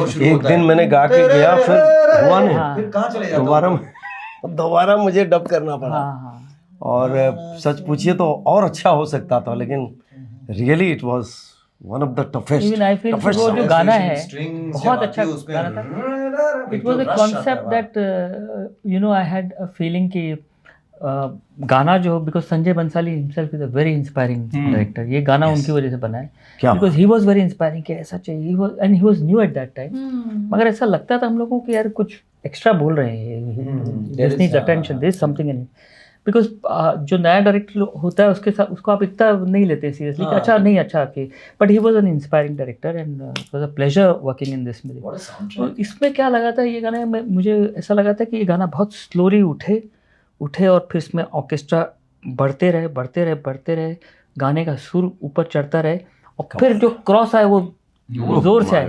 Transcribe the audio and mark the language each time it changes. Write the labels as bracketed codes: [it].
[hi] एक दिन मैंने गा के गया, फिर हुआ नहीं, फिर कहाँ चले जाते दोबारा मुझे डब करना पड़ा। हाँ। और सच पूछिए तो और अच्छा हो सकता था, लेकिन [en] Really it was one of the toughest. Even I feel [hi] वो जो गाना है बहुत अच्छा गाना था। [en] It was a concept that I had a feeling [hi] कि गाना जो, [en] because Sanjay Bhansali himself is a very inspiring director, [hi] ये गाना उनकी वजह से बना है, [en] because he was very inspiring कि ऐसा चाहिए, and he was new at that time, [hi] मगर ऐसा लगता था हम लोगों को कि यार कुछ एक्स्ट्रा बोल रहे हैं, [en] this needs attention, there is something in it, [hi] because जो नया डायरेक्टर होता है उसके साथ उसको आप इतना नहीं लेते सीरियसली कि अच्छा नहीं अच्छा कि [en] But he was an inspiring director and it was a pleasure working in this music. [hi] तो इसमें क्या लगा था ये गाना मुझे ऐसा लगा था कि ये गाना बहुत स्लोली उठे और फिर इसमें ऑर्केस्ट्रा बढ़ते रहे, गाने का सुर ऊपर चढ़ता रहे और फिर जो क्रॉस आए वो जोर से आए,